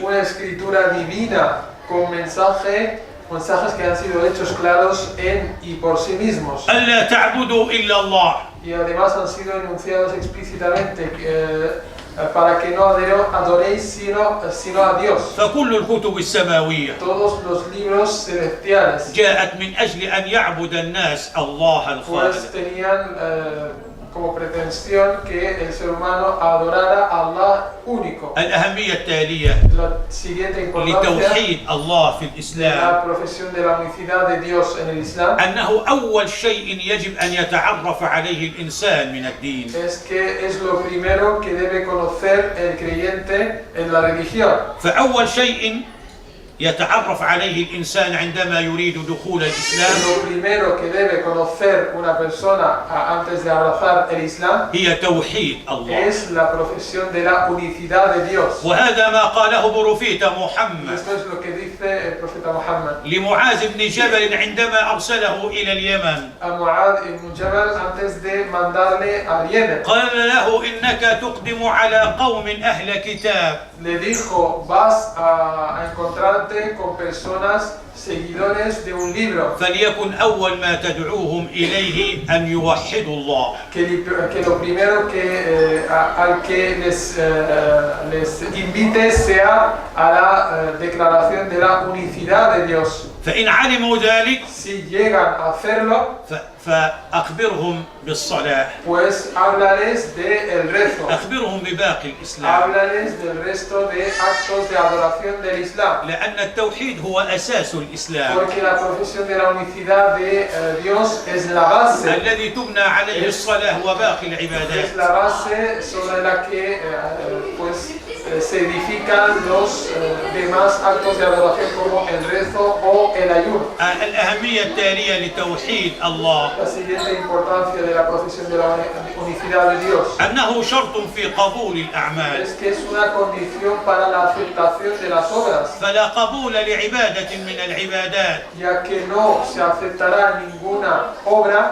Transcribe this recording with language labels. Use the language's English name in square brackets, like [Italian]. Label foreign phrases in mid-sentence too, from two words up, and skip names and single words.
[Spanish] una escritura divina con mensajes que han sido hechos claros en y por sí mismos. [Arabic] ألا تعبدوا إلا الله [Spanish] Y además han sido enunciados explícitamente para que no adoréis sino a Dios. [Arabic] فكل الكتب السماوية [Spanish] Todos los libros celestiales [Arabic] جاءت من أجل أن يعبد الناس الله الخالق. [Spanish] pues tenían como pretensión que el ser humano adorara a Allah único. [Arabic] الأهمية التالية [Spanish] La siguiente importancia [Arabic] لتوحيد الله في [Spanish] de [Arabic] الإسلام [Spanish] la profesión de la unicidad de Dios en el Islam [Arabic] أنه أول شيء يجب أن يتعرف عليه الإنسان من الدين [Spanish] es que es lo primero que debe conocer el creyente en la religión. [Arabic] فأول شيء يتعرف عليه الإنسان عندما يريد دخول الإسلام [Spanish] Lo primero que debe conocer una persona antes de abrazar el Islam [Arabic] هي توحيد الله. [Spanish] es la profesión de la unicidad de Dios. [Arabic] وهذا ما قاله بروفيت محمد [Spanish] Esto es lo que dice el profeta Muhammad [Arabic] لمعاذ بن جبل عندما أرسله إلى اليمن. [Spanish] a Mu'adh ibn Jabal antes de mandarle al Yemen. [Arabic] قال له: إنك تقدم على قوم أهل كتاب [Spanish] Le dijo: vas a encontrarte con personas seguidores de un libro, [Arabic] فليكن أول ما تدعوهم إليه أن يوحدوا الله. [Spanish] que lo primero al que les invite sea a la declaración de la unicidad de Dios. [Arabic] فإن علموا ذلك [Spanish] Si llegan a hacerlo, [Arabic] فأخبرهم بالصلاة، [Spanish] pues háblales del rezo, [Arabic] أخبرهم بباقي الإسلام، [Spanish] háblales del resto de actos de adoración del Islam. [Arabic] لأن التوحيد هو أساس الإسلام [Spanish] Porque la profesión de la unicidad de Dios es la base, [Arabic] الذي تبنى عليه الصلاة وباقي العبادات. [Spanish] es la base sobre la que pues, se edifican los demás actos de adoración como el rezo o el ayuno. [Arabic] الأهمية التالية لتوحيد الله [Spanish] La siguiente importancia de la profesión de la unicidad de Dios [Arabic] أنه شرط في قبول الأعمال، [Spanish] es que es una condición para la aceptación de las obras, [Arabic] فلا قبول لعبادة من العبادات [Spanish] ya que no se aceptará ninguna obra,